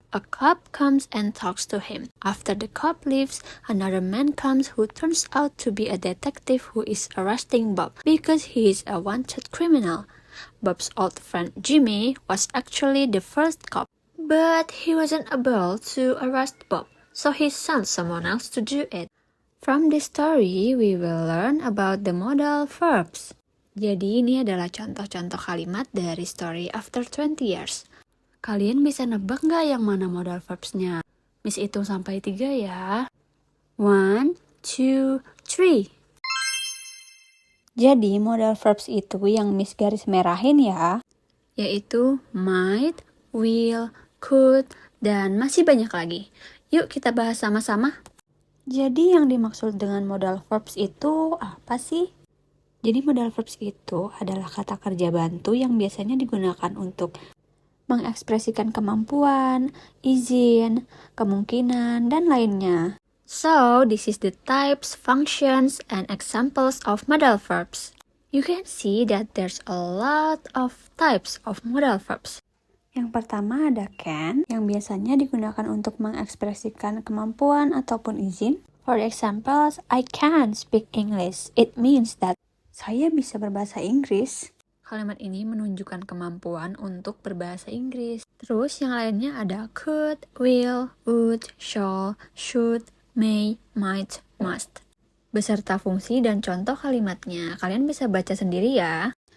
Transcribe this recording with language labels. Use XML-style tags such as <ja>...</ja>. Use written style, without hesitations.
<en>A cop comes and talks to him. After the cop leaves, another man comes who turns out to be a detective who is arresting Bob because he is a wanted criminal. Bob's old friend Jimmy was actually the first cop. But he wasn't able to arrest Bob, so he sent someone else to do it. From this story, we will learn about the modal verbs.</en> <id>Jadi ini adalah contoh-contoh kalimat dari story After 20 Years. Kalian bisa nebak nggak yang mana modal verbsnya? Miss hitung sampai 3 ya. 1, 2, 3. Jadi modal verbs itu yang Miss garis merahin ya, yaitu might, will, could, dan masih banyak lagi. Yuk kita bahas sama-sama. Jadi yang dimaksud dengan modal verbs itu apa sih? Jadi modal verbs itu adalah kata kerja bantu yang biasanya digunakan untuk mengekspresikan kemampuan, izin, kemungkinan, dan lainnya.</id> <en>So, this is the types, functions, and examples of modal verbs. You can see that there's a lot of types of modal verbs.</en> <id>Yang pertama ada can, yang biasanya digunakan untuk mengekspresikan kemampuan ataupun izin.</id> <en>For example, I can speak English. It means that</en> <id>saya bisa berbahasa Inggris. Kalimat ini menunjukkan kemampuan untuk berbahasa Inggris. Terus yang lainnya ada could, will, would, shall, should, may, might, must. Beserta fungsi dan contoh kalimatnya. Kalian bisa baca sendiri ya.</id>